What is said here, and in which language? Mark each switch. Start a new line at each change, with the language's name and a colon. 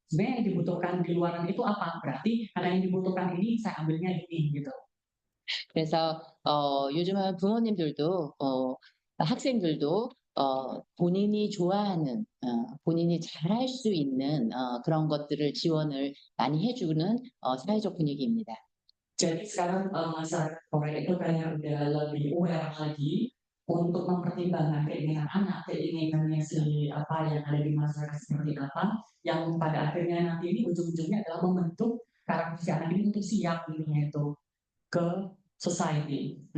Indonesian: Sebenarnya yang dibutuhkan di luaran itu apa? Berarti karena yang dibutuhkan ini saya ambilnya ini gitu.
Korean: 그래서 요즘은 부모님들도 학생들도 본인이 좋아하는 본인이 잘할 수 있는 그런 것들을 지원을 많이 해주는 사회적 분위기입니다.
Indonesian: Jadi sekarang masyarakat Korea itu kayak udah lebih aware lagi untuk mempertimbangkan keinginan anak, keinginannya si apa yang ada di masyarakat seperti apa, yang pada akhirnya nanti ini ujung-ujungnya adalah membentuk karakter si anak ini untuk siap intinya itu ke society.